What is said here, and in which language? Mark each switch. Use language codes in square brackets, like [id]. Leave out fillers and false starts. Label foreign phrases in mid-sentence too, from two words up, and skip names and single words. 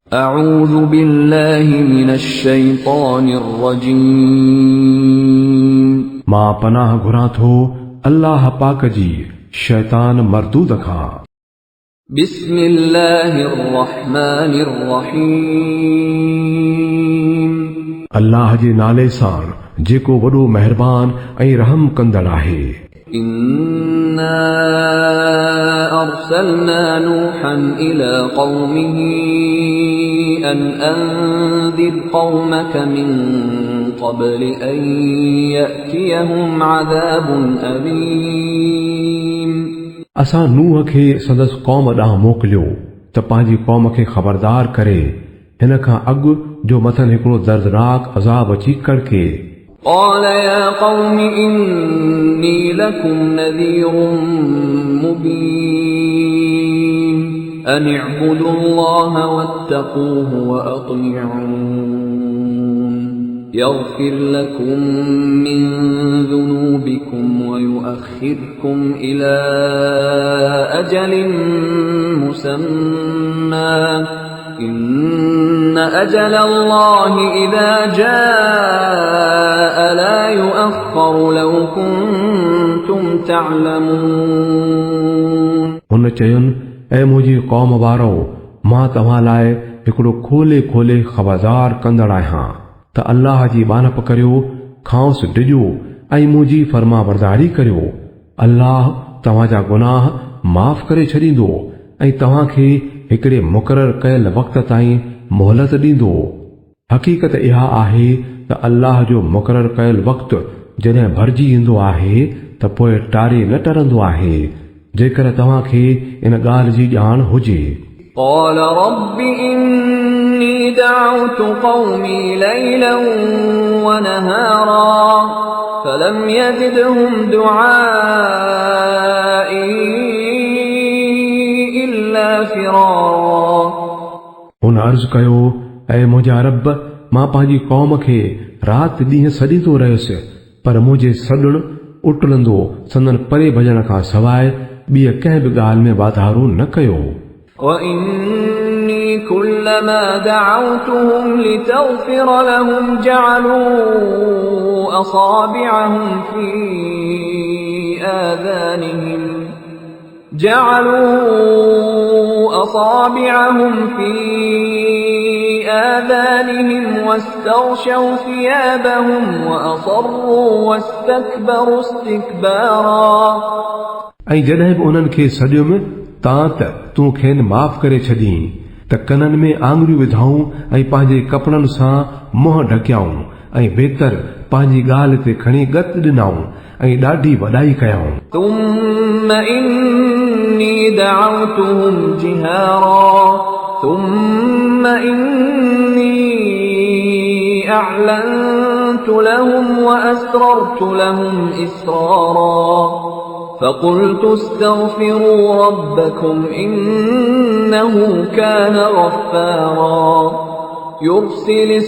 [ar] أعوذ بالله من الشيطان الرجيم. [sd] मां पनाह घुरां थो अल्लाह पाक जी शैतान मरदूद खां। [ar] بسم الله الرحمن الرحيم. [sd] अल्लाह जे नाले सां जेको वॾो मेहरबान ऐं रहम कंदड़ आहे। [ar] إنا أرسلنا نوحا إلى قومه أن أنذر قومك من قبل أن يأتيهم عذاب أليم. [sd] असां नूह खे संदसि क़ौम ॾांहुं मोकिलियो त पंहिंजी क़ौम खे ख़बरदार करे हिन खां अॻु जो मथनि हिकिड़ो दर्दनाक अज़ाब अची कड़के। [ar] قال يا قوم إني لكم نذير مبين أن اعبدوا الله واتقوه وأطيعون يغفر لكم من ذنوبكم ويؤخركم إلى أجل مسمى إن أجل الله إذا جاء لا يؤخر لو كنتم تعلمون। [sd] हुन चयुनि ऐ मुंहिंजी क़ौम वारो मां तव्हां लाइ हिकिड़ो खोले खोले ख़बरदार कंदड़ आहियां त अल्लाह जी बानप करियो, खांस डिॼो ऐं मुंहिंजी फर्मा बरदारी करियो। अल्लाह तव्हांजा गुनाह माफ़ करे छॾींदो ऐं तव्हांखे हिकिड़े मुक़रर कयल वक़्त ताईं मोहलत ॾींदो। हक़ीक़त इहा आहे त अल्लाह जो मुक़रर कयल वक़्तु जॾहिं भरिजी ईंदो आहे त पोइ टारे न टरंदो आहे, जेकर तव्हांखे इन ॻाल्हि जी ॼाण हुजे। [ar] قال رب إني دعوت قومي ليلا ونهارا فلم يزدهم دعائي إلا فرارا। [sd] हुन अर्ज़ कयो, ऐ मुंहिंजा रब, मां पंहिंजी क़ौम खे राति ॾींहं सॾींदो रहियुसि, पर मुंहिंजे सॾण उटलंदो संदन परे भॼण खां सवाइ ॿिए कंहिं बि ॻाल्हि में वाधारो न कयो। [ar] وإني كلما دعوتهم لتغفر لهم جعلوا أصابعهم في آذانهم واستغشوا ثيابهم وأصروا واستكبروا استكبارا। [sd] ऐं जॾहिं बि उन्हनि खे सॾियुमि तां त तूं खेनि माफ़ करे छॾीं त कननि में आङुरियूं विधाऊं ऐं पंहिंजे कपड़नि सां मुंहं ढकियाऊं ऐं बेतर पंहिंजी ॻाल्हि ते खणी गत ॾिनाऊं ऐं ॾाढी वॾाई कयाऊं। [ar] ثم إني دعوتهم جهارا ثم إني أعلنت لهم وأسررت لهم إسرارا فقلت استغفروا ربكم إنه كان غفارا يرسل